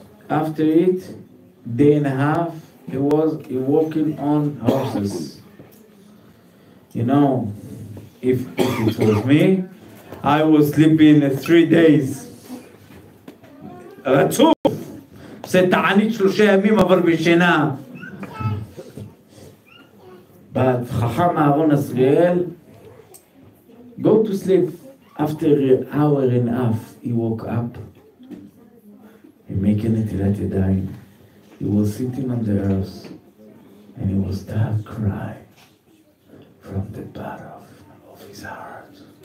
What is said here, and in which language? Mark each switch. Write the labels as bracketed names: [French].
[English] After it, day and a half, he walking on horses. You know, if it was me, I was sleeping 3 days. [Hebrew] רצוף, זה תענית 3 ימים אבל בשינה. [English] But חכם אהרון עזריאל, go to sleep. After an hour and a half, he woke up. He making it let it die. He was sitting on the earth and he was start crying from the bottom of his heart.